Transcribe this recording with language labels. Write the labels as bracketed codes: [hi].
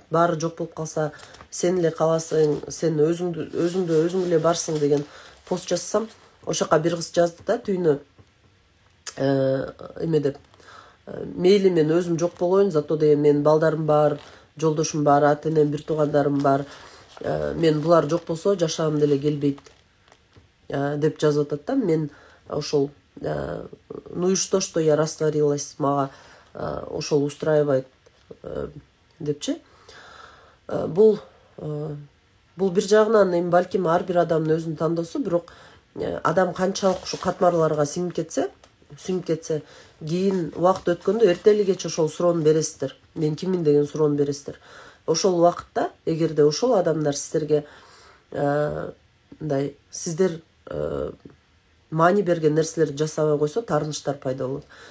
[ky] Баары жок болуп калса, сен эле каласың, сен өзүң эле барсың деген пост жазсам, ошол жака бир кыз жазды да, түйүнө эме деп. Мейли мен өзүм жок болоюн, зато деген менин балдарым бар, жолдошум бар, ата энем, бир туугандарым бар. Мен булар жок болсо жашагым деле келбейт деп жазып атат да. Мен ошол [ru] ну и что я растворилась, [ky] мага ошол устраивает депчи. Бул бир жагынан эми балким ар бир адамдын өзүнүн тандоосу, бирок адам канчалык ушу катмарларга сиңип кетсе, кийин убакыт өткөндө эртели кеч ошол суроону бересиздер. Мен киммин деген суроону бересиздер. Ошол убакытта эгерде ошол адамдар сиздерге мындай сиздер маани берген нерселерди жасабай койсо, таарынычтар пайда болот.